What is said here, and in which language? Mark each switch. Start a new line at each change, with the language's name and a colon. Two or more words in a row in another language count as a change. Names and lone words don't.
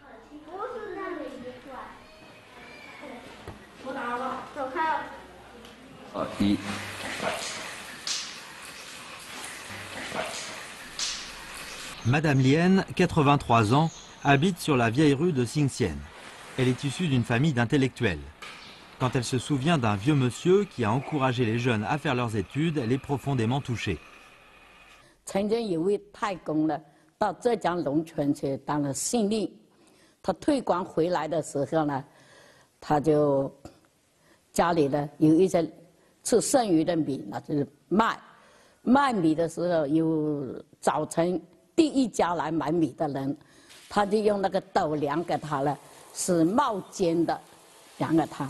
French: Madame Lien, 83 ans, habite sur la vieille rue de Xingxian. Elle est issue d'une famille d'intellectuels. Quand elle se souvient d'un vieux monsieur qui a encouragé les jeunes à faire leurs études, elle est profondément touchée.
Chinese: 曾经有位太公呢，到浙江龙泉去当了县令。他退官回来的时候呢，他就家里呢有一些吃剩余的米，那就是卖米的时候，有早晨第一家来买米的人，他就用那个斗量给他了，是冒尖的量给他。